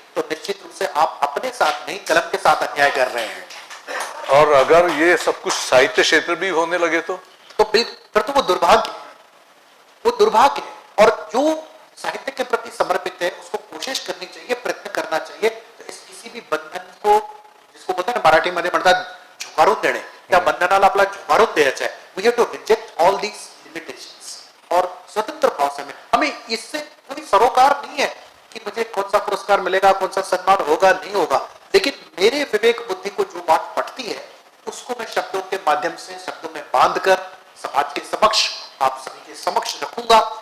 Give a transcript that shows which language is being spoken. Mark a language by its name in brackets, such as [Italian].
[Hindi] तो निश्चित रूप से आप अपने साथ नहीं कलम के साथ अन्याय कर रहे हैं। और अगर ये सब कुछ साहित्य क्षेत्र भी होने लगे तो फिर तो वो दुर्भाग्य है, वो दुर्भाग्य है। और जो साहित्य के प्रति समर्पित है उसको कोशिश करनी चाहिए, प्रयत्न करना चाहिए। तो इस किसी भी बंधन को, जिसको बोलते हैं मराठी [Marathi] मध्ये म्हणतात झुकारून देणे, त्या बंधनाला आपला झुकारून द्यायचा [Hindi] है। [English] we have to reject all these limitations [Hindi] और स्वतंत्र भाव से हमें इससे कोई सरोकार नहीं है कि मुझे कौन सा पुरस्कार मिलेगा, कौन सा सम्मान होगा, नहीं होगा। लेकिन मेरे विवेक बुद्धि को जो बात पटती है उसको मैं शब्दों के माध्यम से, शब्दों में बांधकर समाज के समक्ष, आप सभी के समक्ष रखूंगा।